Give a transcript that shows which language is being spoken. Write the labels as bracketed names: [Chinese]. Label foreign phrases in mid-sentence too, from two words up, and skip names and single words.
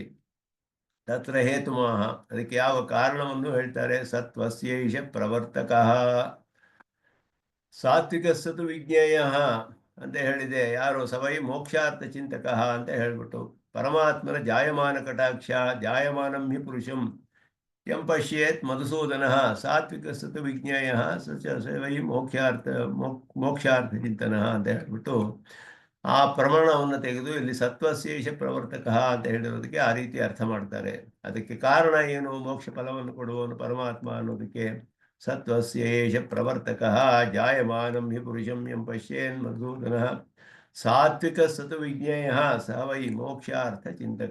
[Sanskrit] ತತ್ರ ಹೇತುಮಃ, [Kannada] ಅದಕ್ಕೆ ಯಾವ ಕಾರಣವನ್ನು ಹೇಳ್ತಾರೆ. [Sanskrit] ಸತ್ವಸ್ಯೈಷ ಪ್ರವರ್ತಕಃ ಸಾತ್ವಿಕಸ್ಸತು ವಿಜ್ಞೇಯ [Kannada] ಅಂತ ಹೇಳಿದೆ. [Sanskrit] ಯಾರು ಸವೈ ಮೋಕ್ಷಾರ್ಥ ಚಿಂತಕಃ [Kannada] ಅಂತ ಹೇಳ್ಬಿಟ್ಟು ಪರಮಾತ್ಮನ [Sanskrit] ಜಾಯಮಾನ ಕಟಾಕ್ಷ ಜಾಯಮಾನಂ ಹಿ ಪುರುಷಂ ಯಂ ಪಶ್ಯೇತ್ ಮಧುಸೂದನ ಸಾತ್ವಿಕಸ್ಸತು ವಿಜ್ಞೇಯ ಸವೈ ಮೋಕ್ಷಾರ್ಥ ಚಿಂತನ [Kannada] ಅಂತ ಹೇಳ್ಬಿಟ್ಟು ಆ ಪ್ರಮಾಣವನ್ನು ತೆಗೆದು ಇಲ್ಲಿ [Sanskrit] ಸತ್ವಶೇಷ ಪ್ರವರ್ತಕ [Kannada] ಅಂತ ಹೇಳಿರೋದಕ್ಕೆ ಆ ರೀತಿ ಅರ್ಥ ಮಾಡ್ತಾರೆ. ಅದಕ್ಕೆ ಕಾರಣ ಏನು? ಮೋಕ್ಷ ಫಲವನ್ನು ಕೊಡುವವನು ಪರಮಾತ್ಮ ಅನ್ನೋದಕ್ಕೆ. [Sanskrit] ಸತ್ವಶೇಷ ಪ್ರವರ್ತಕ ಜಾಯಮಾನಂ ಹಿ ಪುರುಷಂ ಯಂ ಪಶ್ಯೇನ್ ಮಧುಸೂದನ ಸಾತ್ವಿಕ ಸತು ವಿಜ್ಞೇಯ ಸ ವೈ ಮೋಕ್ಷಾರ್ಥ ಚಿಂತಕ.